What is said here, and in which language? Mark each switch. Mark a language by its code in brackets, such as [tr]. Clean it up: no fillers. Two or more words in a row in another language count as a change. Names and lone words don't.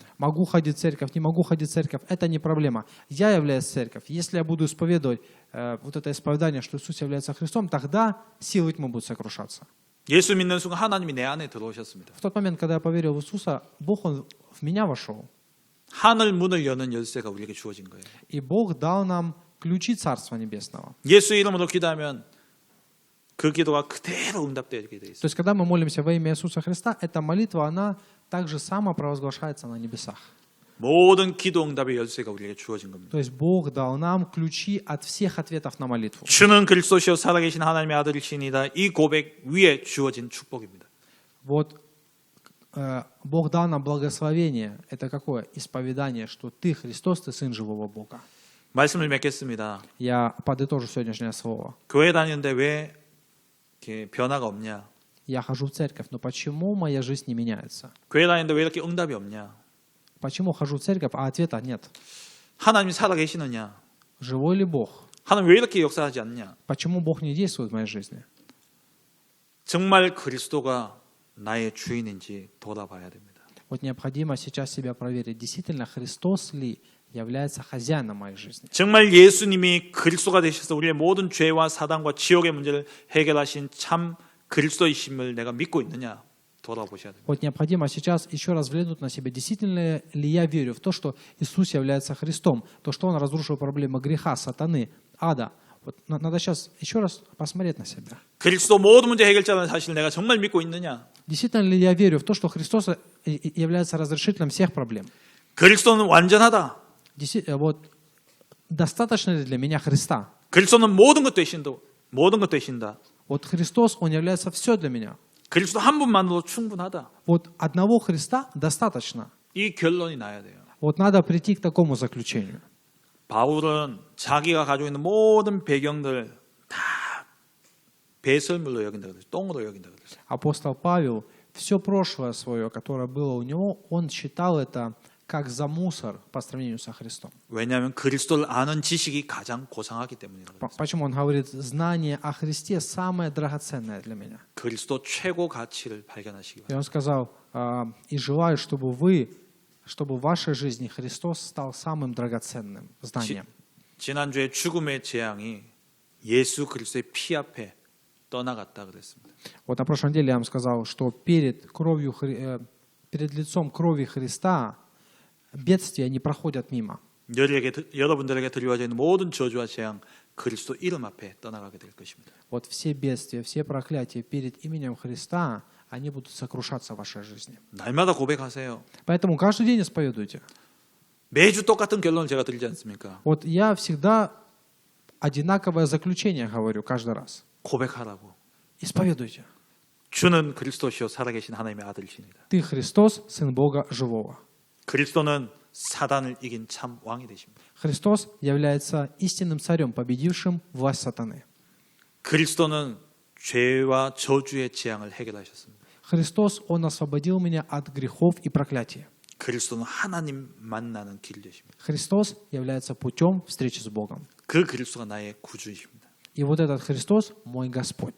[ru] Могу ходить в церковь, не могу ходить в церковь, это не проблема. Я являюсь церковь. Если я буду исповедовать вот это исповедание, что Иисус является Христом, тогда силы тьмы будут сокрушаться. [ko] 예수 믿는 순간 하나님이 내 안에 들어오셨습니다. [ru] В тот момент, когда я поверил в Иисуса, Бог, Он в меня вошел. [ko] 하늘 문을 여는 열쇠가 우리에게 주어진 거예요. [ru] И Бог дал нам ключи Царства Небесного. [ko] 예수 이름으로 기도하면 그 기도가 그대로 응답되게 되어 있습니다. [ru] То есть, когда мы молимся во имя Иисуса Христа, эта молитва, она также само провозглашается на небесах. [ko] 모든 기도 응답의 열쇠가 우리에게 주어진 겁니다. [ru] То есть, Бог дал нам ключи от всех ответов на молитву. [ko] 주는 그리스도시요 살아계신 하나님의 아들이시니다. 이 고백 위에 주어진 축복입니다. [ru] Вот Бог дал нам благословение. Это какое? Исповедание, что Ты, Христос, Ты Сын живого Бога. [ko] 말씀을 맺겠습니다. [ru] Я подытожу сегодняшнее слово. [ko] 교회 다니는데 왜 이렇게 변화가 없냐? [ru] Я хожу в церковь, но почему моя жизнь не меняется? [ko] 교회 다니는데 왜 이렇게 응답이 없냐? [ru] Почему хожу в церковь, а ответа нет? [ko] 하나님이 살아계시느냐? [ru] Живой ли Бог? [ko] 하나님 왜 이렇게 역사하지 않냐? [ru] Почему Бог не действует в моей жизни? [ko] 정말 그리스도가 나의 주인인지 돌아봐야 됩니다. [ru] Вот необходимо сейчас себя проверить, действительно Христос ли является хозяином моей жизни. [ko] 정말 예수님이 그리스도가 되셔서 우리의 모든 죄와 사단과 지옥의 문제를 해결하신 참 그리스도이심을 내가 믿고 있느냐 돌아보셔야 됩니다. [ru] Вот необходимо сейчас еще раз взглянуть на себя, действительно ли я верю в то, что Иисус является Христом, то, что Он разрушил проблемы греха, сатаны, ада. Вот надо сейчас еще раз посмотреть на себя. [ko] 그리스도 모든 문제 해결자라는 사실을 내가 정말 믿고 있느냐? [ru] Действительно ли я верю в то, что Христос является разрешителем всех проблем? [ko] 그리스도는 완전하다. [ru] Вот достаточно ли для меня Христа? [ko] 그리스도는 모든 것 되신다. [ru] Вот Христос, Он является все для меня. [ko] 그리스도 한 분만으로 충분하다. [ru] Вот одного Христа достаточно. [ko] 이 결론이 나야 돼요. [ru] Вот надо прийти к такому заключению. [ko] 바울은 자기가 가지고 있는 모든 배경들 다 배설물로 여긴다 그랬어요. 똥으로 여긴다 그랬어요. [ru] Апостол Павел, все прошлое свое, которое было у него, он считал это как за мусор по сравнению со Христом. [ko] 왜냐하면 그리스도를 아는 지식이 가장 고상하기 때문이라고. [ru] Почему он говорит, знание о Христе самое драгоценное для меня? [ko] 그리스도 최고 가치를 발견하시기 [ru] И [ko] 바랍니다. [ru] он сказал, и желаю, чтобы в вашей жизни Христос стал самым драгоценным знанием. [ko] 지난주에 죽음의 재앙이 예수 그리스도의 피 앞에 떠나갔다 그랬습니다. [ru] Вот на прошлой неделе я вам сказал, что перед лицом крови Христа бедствия не проходят мимо. [ko] 여러분들에게 드리워져 있는 모든 저주와 재앙 그리스도 이름 앞에 떠나가게 될 것입니다. [ru] Вот все бедствия, все проклятия перед именем Христа, они будут сокрушаться в вашей жизни. [ko] 날마다 고백하세요. [ru] Поэтому каждый день исповедуйте. [ko] 매주 똑같은 결론을 제가 드리지 않습니까? [ru] Вот я всегда одинаковое заключение говорю каждый раз. [ko] 고백하라고. [ru] Исповедуйте. [ko] 주는 그리스도시요 살아계신 하나님의 아들이십니다. [ru] Ты Христос, Сын Бога Живого. [ko] 그리스도는 사단을 이긴 참 왕이 되십니다. [ru] Христос является истинным царем, победившим власть сатаны. [ko] 그리스도는 죄와 저주의 재앙을 해결하셨습니다. [ru] Христос, Он освободил меня от грехов и проклятия. [ko] 그리스도는 하나님 만나는 길 되십니다. [ru] Христос является путем встречи с Богом. [ko] 그 그리스도가 나의 구주이십니다. [ru] И вот этот Христос мой Господь.